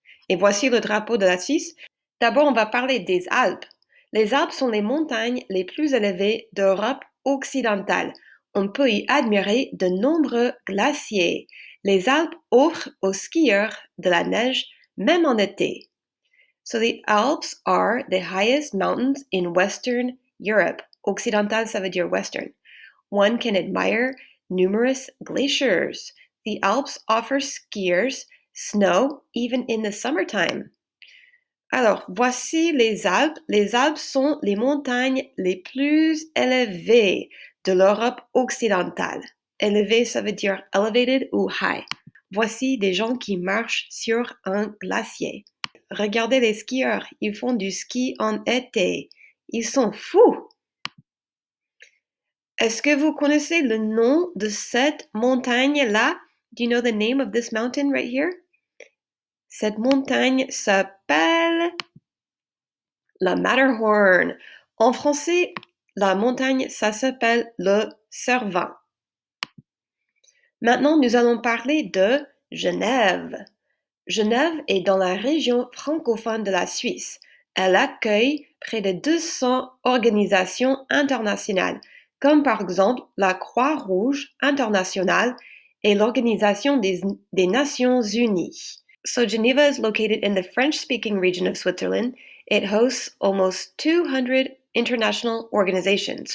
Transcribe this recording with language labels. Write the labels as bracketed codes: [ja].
[fr] Et voici le drapeau de la Suisse. D'abord, on va parler des Alpes. Les Alpes sont les montagnes les plus élevées d'Europe occidentale. On peut y admirer de nombreux glaciers. Les Alpes offrent aux skieurs de la neige, même en été. [en] So the Alps are the highest mountains in Western Europe. [fr] Occidental, ça veut dire Western. [en] One can admire numerous glaciers. The Alps offer skiers snow even in the summertime. [fr] Alors, voici les Alpes. Les Alpes sont les montagnes les plus élevées de l'Europe occidentale. Élevé, ça veut dire elevated ou high. Voici des gens qui marchent sur un glacier. Regardez les skieurs, ils font du ski en été. Ils sont fous. Est-ce que vous connaissez le nom de cette montagne-là? [en] Do you know the name of this mountain right here? [fr] Cette montagne s'appelle la Matterhorn. En français, la montagne, ça s'appelle le Cervin. Maintenant, nous allons parler de Genève. Genève est dans la région francophone de la Suisse. Elle accueille près de 200 organisations internationales, comme par exemple la Croix-Rouge internationale et l'Organisation des Nations Unies. [en] So Geneva is located in the French-speaking region of Switzerland. It hosts almost 200 international organizations.